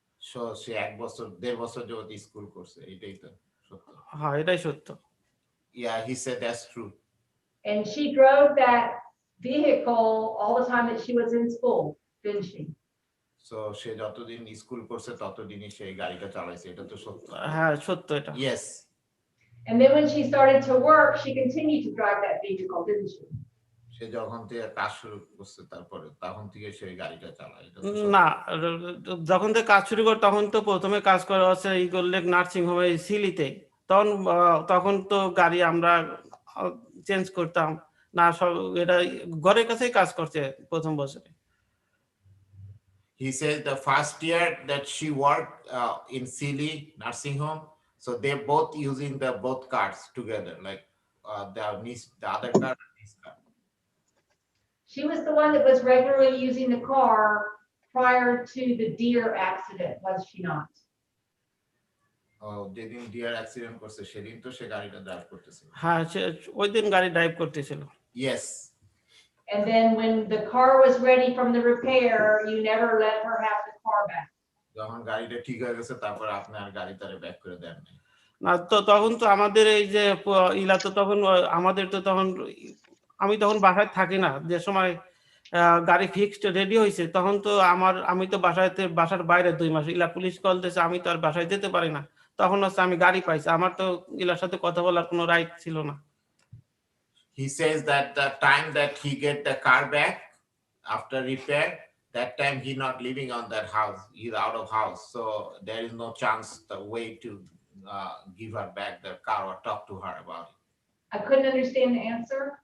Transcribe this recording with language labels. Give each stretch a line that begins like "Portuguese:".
Bangla: So সে 1 বছর 1.5 বছর যাবত স্কুল করছে, এটাই তো সত্য। হ্যাঁ, এটাই সত্য।
English: Yeah, he said that's true. And she drove that vehicle all the time that she was in school, didn't she?
Bangla: So সে যতদিন স্কুল করছে ততদিনই সেই গাড়িটা চালাইছে, এটা তো সত্য। হ্যাঁ, সত্য এটা।
English: Yes. And then when she started to work, she continued to drive that vehicle, didn't she?
Bangla: সে যখন থেকে কাজ শুরু করছে তারপরে তখন থেকে সেই গাড়িটা চালায়, এটা তো না, যখন থেকে কাজ শুরু করে তখন তো প্রথমে কাজ করা হচ্ছে ইগল লেক নার্সিং হোমে সিলিতে, তখন তো গাড়ি আমরা চেঞ্জ করতাম না, সব এটা ঘরের কাছেই কাজ করছে প্রথম বছরে।
English: He says the first year that she worked in Sealy nursing home, so they're both using the both cars together, like the other car and this car. She was the one that was regularly using the car prior to the deer accident, was she not?
Bangla: যেদিন deer accident করছে সেদিন তো সে গাড়িটা drive করতেছিল। হ্যাঁ, ওই দিন গাড়ি ড্রাইভ করতেছিল।
English: Yes. And then when the car was ready from the repair, you never let her have the car back.
Bangla: যখন গাড়িটা ঠিক হয়ে গেছে তারপর আপনি আর গাড়ি তারে ব্যাক করে দেন না। না, তো তখন তো আমাদের এই যে ইলা তো তখন আমাদের তো তখন আমি তখন বাসায় থাকি না, যে সময় গাড়ি ফিক্সড রেডি হয়েছে তখন তো আমি তো বাসার বাইরে 2 মাস, ইলা পুলিশ কল দিয়েছে, আমি তো আর বাসায় যেতে পারি না, তখন হচ্ছে আমি গাড়ি পাইছি, আমার তো ইলার সাথে কথা বলার কোনো রাইট ছিল না।
English: He says that the time that he get the car back after repair, that time he not living on that house, he's out of house, so there is no chance the way to give her back the car or talk to her about it. I couldn't understand the answer.